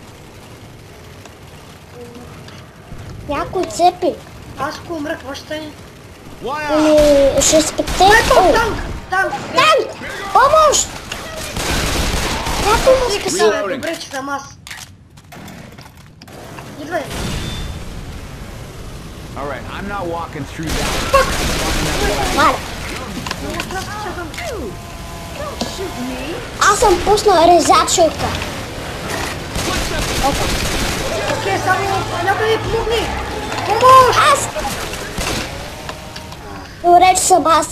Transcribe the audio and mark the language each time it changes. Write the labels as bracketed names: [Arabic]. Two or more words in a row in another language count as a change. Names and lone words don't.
[Bulgarian] Някой цепи. Аз ако умра, какво ще стане? [English] Why? [Bulgarian] Ще спете. Ето, танк! Танк! Помощ! Някой му спаси. Добре, че съм аз. Идвай. [English] Alright, I'm not walking through that. [Bulgarian] Мале, Много страшно се съм. аз съм пуснал резачилка. Окей, само някой ми помогни. Помощ! Аз! Добре, че съм аз.